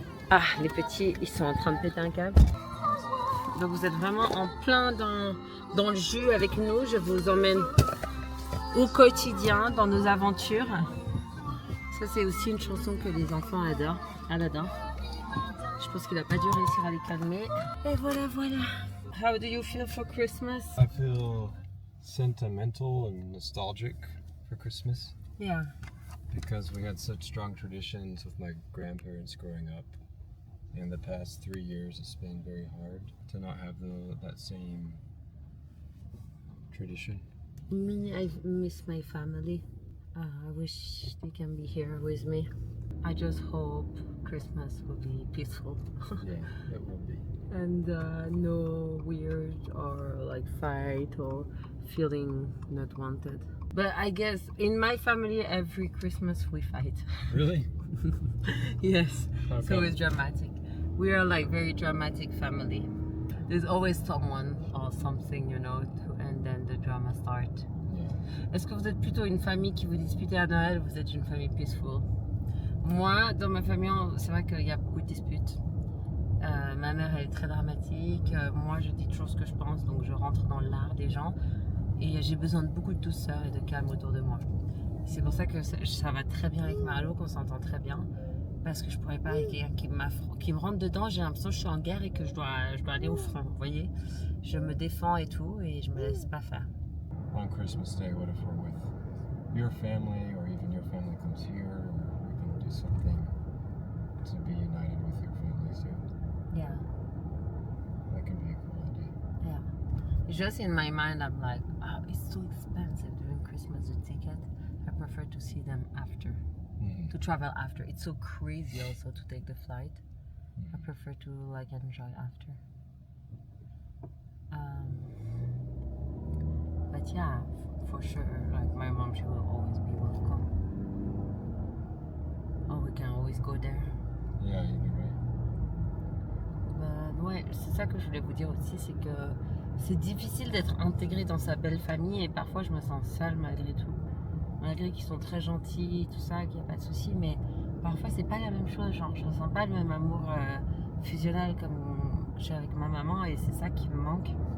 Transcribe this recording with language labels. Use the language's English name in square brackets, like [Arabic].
[French] Ah, les petits, ils sont en train de péter un câble. Donc vous êtes vraiment en plein dans le jus avec nous. Je vous emmène au quotidien dans nos aventures. Ça, c'est aussi une chanson que les enfants adorent. Aladdin. Je pense qu'il n'a pas dû réussir à les calmer. Et voilà, voilà. [English] How do you feel for Christmas? I feel sentimental and nostalgic for Christmas. Yeah. Because we had such strong traditions with my grandparents growing up. In the past 3 years, it's been very hard to not have that same tradition. Me, I miss my family. I wish they can be here with me. I just hope Christmas will be peaceful. Yeah, it will be. And no weird or like fight or feeling not wanted. But I guess in my family every Christmas we fight. Really? Yes, How it's come? always dramatic. We are like very dramatic family. There's always someone or something, you know, and then the drama starts. Yeah. [French] Est-ce que vous êtes plutôt une famille qui vous dispute à Noël ou vous êtes une famille peaceful? Moi, dans ma famille, c'est vrai qu'il y a beaucoup de disputes. Ma mère, elle est très dramatique. Moi, je dis toujours ce que je pense, donc je rentre dans l'art des gens. Et j'ai besoin de beaucoup de douceur et de calme autour de moi. C'est pour ça que ça va très bien avec Marlo, qu'on s'entend très bien. Parce que je pourrais pas avec quelqu'un qui me rentre dedans. J'ai l'impression que je suis en guerre et que je dois aller au front. Vous voyez, je me défends et tout, et je me laisse pas faire. [English] On Christmas Day, what if we're with your family or even your family comes here, or we can do something to be united with your family too? Yeah. That can be a cool idea. Yeah. Just in my mind, I'm like, oh, it's so expensive during Christmas, the ticket. I prefer to see them after, to travel after. It's so crazy also to take the flight. I prefer to like enjoy after. But yeah, for sure, like my mom, she will always be welcome. Oh, we can always go there. Yeah, either way. [French] Ouais, c'est ça que je voulais vous dire aussi, c'est que c'est difficile d'être intégré dans sa belle famille et parfois je me sens seule malgré tout. Malgré qu'ils sont très gentils, tout ça, qu'il n'y a pas de souci, mais parfois c'est pas la même chose, genre je ressens pas le même amour fusionnel comme j'ai avec ma maman et c'est ça qui me manque.